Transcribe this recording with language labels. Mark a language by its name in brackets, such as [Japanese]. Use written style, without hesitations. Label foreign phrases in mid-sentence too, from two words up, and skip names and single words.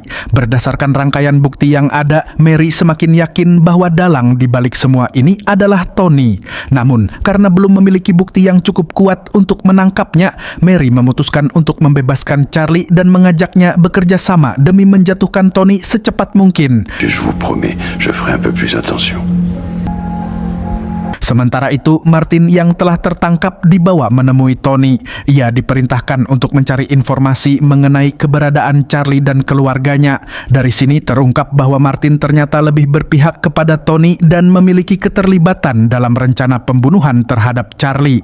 [Indonesian] Berdasarkan rangkaian bukti yang ada, Mary semakin yakin bahwa dalang di balik semua ini adalah Tony. Namun, karena belum memiliki bukti yang cukup kuat untuk menangkapnya, Mary memutuskan untuk membebaskan Charlie dan mengajaknya bekerja sama demi menjatuhkan Tony secepat mungkin. [French] Je vous promets, je ferai un peu plus attention. [Indonesian] Sementara itu, Martin yang telah tertangkap dibawa menemui Tony. Ia diperintahkan untuk mencari informasi mengenai keberadaan Charlie dan keluarganya. Dari sini terungkap bahwa Martin ternyata lebih berpihak kepada Tony dan memiliki keterlibatan dalam rencana pembunuhan terhadap Charlie.